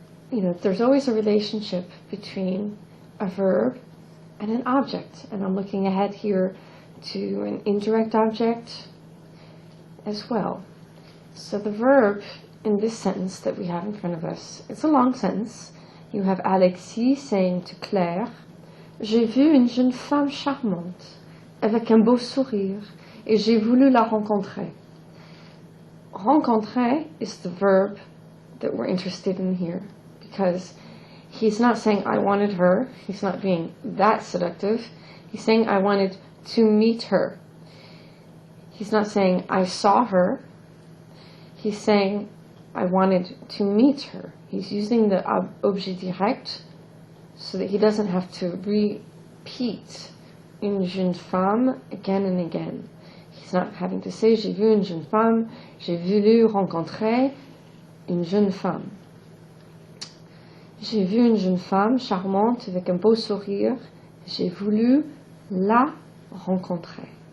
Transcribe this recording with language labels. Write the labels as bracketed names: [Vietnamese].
[English] You know, there's always a relationship between a verb and an object. And I'm looking ahead here to an indirect object as well. So the verb in this sentence that we have in front of us, it's a long sentence. You have Alexis saying to Claire, [French] "J'ai vu une jeune femme charmante, avec un beau sourire, et j'ai voulu la rencontrer." [English] Rencontrer is the verb that we're interested in here, because he's not saying I wanted her. He's not being that seductive. He's saying I wanted to meet her. He's not saying I saw her. He's saying I wanted to meet her. He's using the objet direct so that he doesn't have to repeat [French] une jeune femme [English] again and again. He's not having to say [French] j'ai vu une jeune femme, j'ai voulu rencontrer une jeune femme. J'ai vu une jeune femme charmante avec un beau sourire, j'ai voulu la rencontrer.